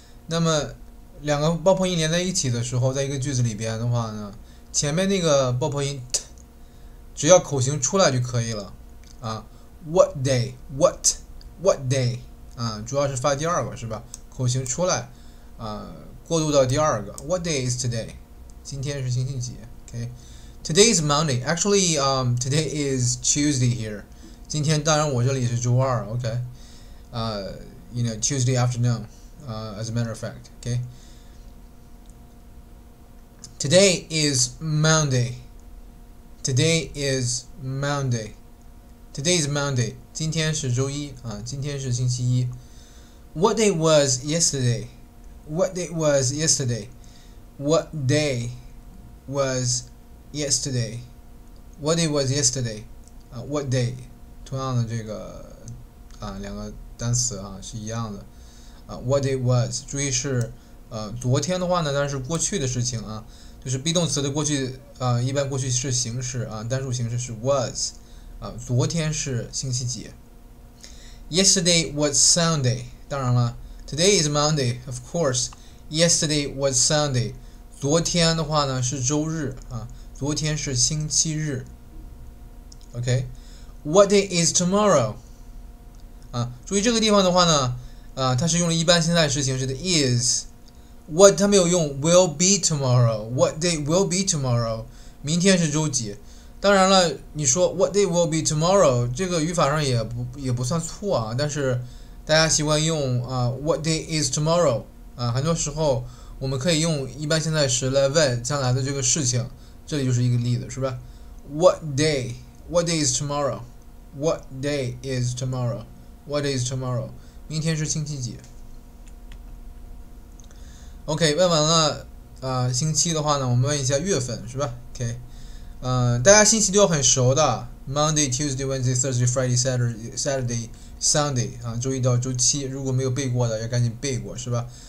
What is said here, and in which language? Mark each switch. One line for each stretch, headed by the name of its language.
Chinese: 那么两个爆破音连在一起的时候，在一个句子里边的话呢，前面那个爆破音 t 只要口型出来就可以了啊。
English: What day, what day
Chinese: 主要是发第二个是吧？口型出来过渡到第二个
English: What day is today?
Chinese: 今天是星期几 Okay.
English: Today is Monday. Actually, today is Tuesday here.
Chinese: 今天当然我这里是周二
English: Okay. You know, Tuesday afternoon, as a matter of fact. Okay. Today is Monday. Today is Monday. Today is Monday.
Chinese: 今天是周一今天是星期一。
English: What day was yesterday? What day was yesterday? What day was yesterday? What day was yesterday? What day?
Chinese: 同样的这个两个单词是一样的
English: What day was?
Chinese: 注意是昨天的话呢，当然是过去的事情就是 be 动词的过去一般过去式形式单数形式是 was 昨天是星期几。
English: Yesterday was Sunday.
Chinese: 当然了
English: Today is Monday, of course. Yesterday was Sunday.
Chinese: 昨天的话呢是周日昨天是星期日。
English: OK. What day is tomorrow?
Chinese: 注意这个地方的话呢它是用了一般现在时形式的 is.
English: What
Chinese: 它没有用
English: will be tomorrow. What day will be tomorrow?
Chinese: 明天是周几？当然了，你说
English: What day will be tomorrow?
Chinese: 这个语法上也不算错但是大家习惯用
English: What day is tomorrow?
Chinese: 很多时候我们可以用一般现在时来问将来的这个事情，这里就是一个例子，是吧 ？
English: What day? What day is tomorrow? What day is tomorrow?
Chinese: What day is tomorrow? 明天是星期几 ？OK， 问完了星期的话呢，我们问一下月份，是吧 ？OK， 大家星期都很熟的 ，
English: Monday, Tuesday, Wednesday, Thursday, Friday, Saturday, Sunday
Chinese: 周一到周七，如果没有背过的要赶紧背过，是吧？